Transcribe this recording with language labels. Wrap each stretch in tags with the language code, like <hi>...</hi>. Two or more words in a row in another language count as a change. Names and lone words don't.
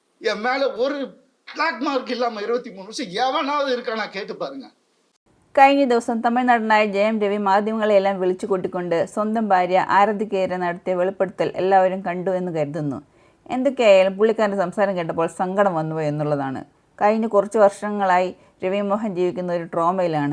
<ta>என் மேலே ஒரு பிளாக் மார்க் இல்லாமல் 23 வருஷம் எவனாவது இருக்கானா கேட்டு பாருங்க.</ta> <ml>കഴിഞ്ഞ ദിവസം തമിഴ്നാടനായ ജയം രവി മാധ്യമങ്ങളെയെല്ലാം വിളിച്ചു കൂട്ടിക്കൊണ്ട് സ്വന്തം ഭാര്യ ആരതിക്കെതിരെ നടത്തിയ വെളിപ്പെടുത്തൽ എല്ലാവരും കണ്ടു എന്ന് കരുതുന്നു. എന്തൊക്കെയായാലും പുള്ളിക്കാരൻ്റെ സംസാരം കേട്ടപ്പോൾ സങ്കടം വന്നുപോയി എന്നുള്ളതാണ്. കഴിഞ്ഞ കുറച്ച് വർഷങ്ങളായി രവി മോഹൻ ജീവിക്കുന്ന ഒരു ട്രോമയിലാണ്.</ml>